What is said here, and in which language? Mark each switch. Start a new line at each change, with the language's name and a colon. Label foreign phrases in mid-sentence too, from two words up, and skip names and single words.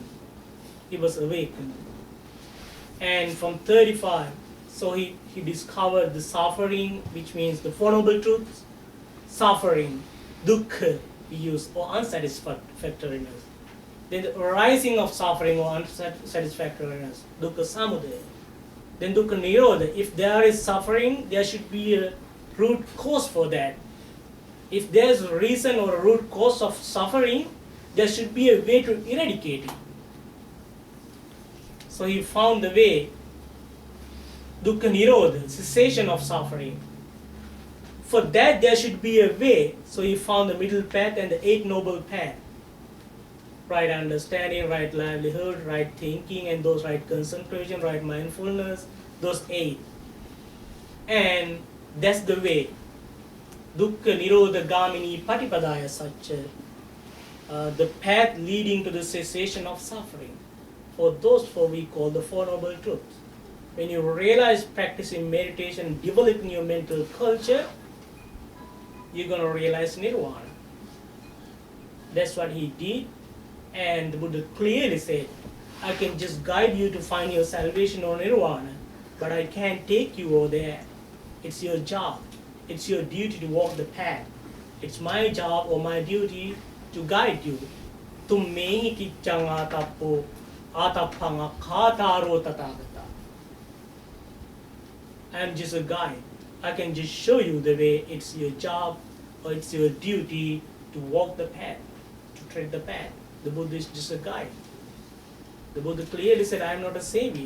English: He was awakened. And from 35, so he discovered the suffering, which means the Four Noble Truths, suffering, dukkha, we use, or unsatisfactoriness. Then the arising of suffering or unsatisfactoriness,
Pali: dukkha samudaya. Then dukkha nirodha.
English: If there is suffering, there should be a root cause for that. If there's a reason or a root cause of suffering, there should be a way to eradicate it. So he found the way,
Pali: dukkha nirodha,
English: cessation of suffering. For that there should be a way, so he found the middle path and the Eight Noble Path. Right understanding, right livelihood, right thinking, and those right concentration, right mindfulness, those 8. And that's the way.
Pali: Dukkha nirodha gamini patipadaya satcha.
English: The path leading to the cessation of suffering. For those four we call the Four Noble Truths. When you realize practicing meditation, developing your mental culture, you're going to realize nirvana. That's what he did. And the Buddha clearly said, I can just guide you to find your salvation or nirvana, but I can't take you over there. It's your job. It's your duty to walk the path. It's my job or my duty to guide you.
Pali: Tummehi kiccanga tappo atappanga khataro tathagata.
English: I'm just a guide. I can just show you the way. It's your job or it's your duty to walk the path, to tread the path. The Buddha is just a guide. The Buddha clearly said, I am not a savior.